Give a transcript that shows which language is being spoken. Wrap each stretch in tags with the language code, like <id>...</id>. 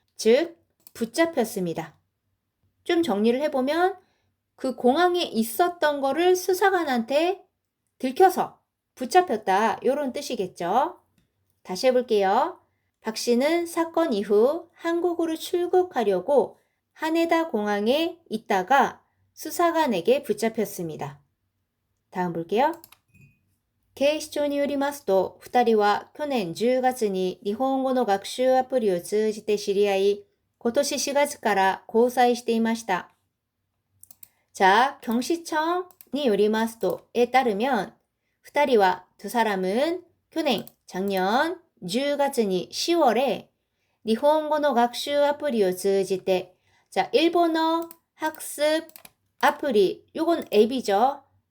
<ko>즉 붙잡혔습니다. 좀 정리를 해보면 그 공항에 있었던 거를 수사관한테 들켜서 붙잡혔다 이런 뜻이겠죠. 다시 해볼게요. 박 씨는 사건 이후 한국으로 출국하려고 하네다 공항에 있다가 수사관에게 붙잡혔습니다. 다음 볼게요.</ko> <ja>警視庁によりますと、2人は去年10月に日本語の学習アプリを通じて知り合い、今年4月から交際していました.</ja> <ko>자, 경시청이 요리마스도에 따르면</ko> <ja>2人は</ja> <ko>두 사람은</ko> <ja>去年</ja> <ko>작년</ko> <ja>10月に</ja> <ko>10월에 일본어 학습 아플리를</ko> <ja>通じて</ja> <ko>자, 일본어 학습 아플리, 요건 앱이죠.</ko>